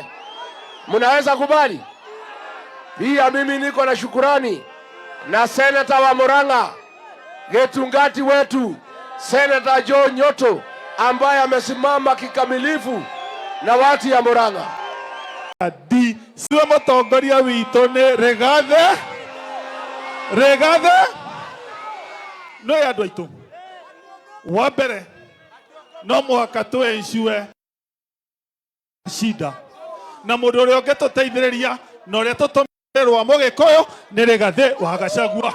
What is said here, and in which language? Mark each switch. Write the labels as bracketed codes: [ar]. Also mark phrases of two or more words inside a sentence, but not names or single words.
[sw] Mnaweza kubali? Pia mimi niko na shukurani na seneta wa Murang'a, Getungati wetu, Seneta Joe Nyoto, ambaye amesimama kikamilifu na watu ya Murang'a. [ki] Di siwe mutongoria witũ nĩ Rigathi no ya andũ aitũ. Wa mbere no mũhaka tũ-ensure shida na mũndũ ũrĩa ũngĩtũteithĩrĩria na ũrĩa tũtũmĩrĩrwo Mũgĩkũyũ nĩ Rigathi wa Gachagua.